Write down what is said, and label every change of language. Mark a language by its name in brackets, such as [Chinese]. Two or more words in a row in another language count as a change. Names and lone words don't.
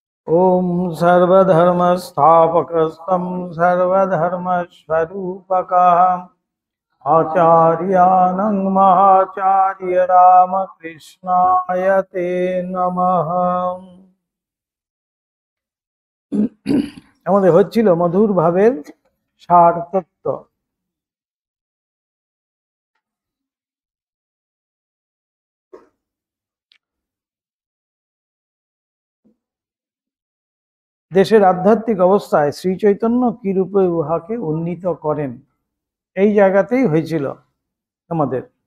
[Sanskrit] ओम सर्वधर्मस्थापकस्तं सर्वधर्मस्वरूपकम् आचार्यानं महाचार्य रामकृष्णाय ते नमः। [Bangla] আমাদের হচ্ছিল মধুর ভাবের সার তত্ত্ব। দেশের আধ্যাত্মিক অবস্থায় শ্রী চৈতন্য কিরূপে উহাকে উন্নীত করেন, এই জায়গাতেই হয়েছিল আমাদের।